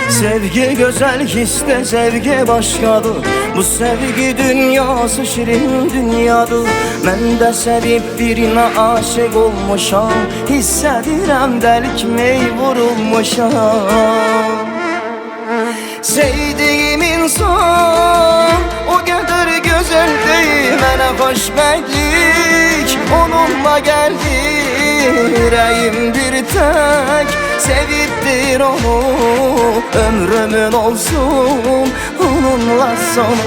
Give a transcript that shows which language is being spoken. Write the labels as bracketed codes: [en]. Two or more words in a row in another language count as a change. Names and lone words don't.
[tr] Sevgi güzel, hisse sevgi başkadır. Bu sevgi dünyası şirin dünyadır. [az] Mən də sevib birinə aşık olmuşam. Hissedirəm dəlikmey vurulmuşam. [tr] Sevdiğim insan o kadar güzel değil. [az] Mənə xoşbəxtlik onunla geldi. [tr] Yüreğim bir tek sevibdir onu. Ömrümün olsun onunla sonu.